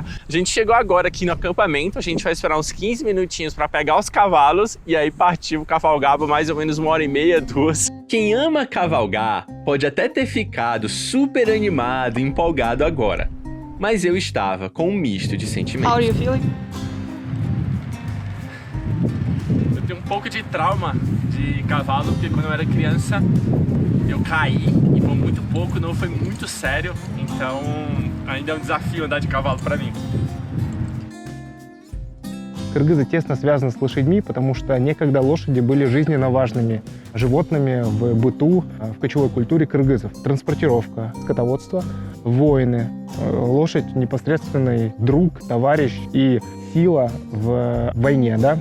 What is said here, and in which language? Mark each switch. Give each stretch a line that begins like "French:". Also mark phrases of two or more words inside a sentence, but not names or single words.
Portuguese: A gente chegou agora aqui no acampamento, a gente vai esperar uns 15 minutinhos para pegar os cavalos e aí partir o cavalgar por mais ou menos 1h30, 2. Quem ama cavalgar pode até ter ficado super animado e empolgado agora, mas eu estava com um misto de sentimentos.
English: How are you feeling?
Portuguese: Eu tenho um pouco de trauma de cavalo, porque quando eu era criança eu caí e por muito pouco, não foi muito sério, então ainda é um desafio andar de cavalo para mim.
Russian: Кыргызы тесно связаны с лошадьми, потому что некогда лошади были жизненно важными животными в быту, в кочевой культуре кыргызов. Транспортировка, скотоводство, войны. Лошадь — непосредственный друг, товарищ и сила в войне, да?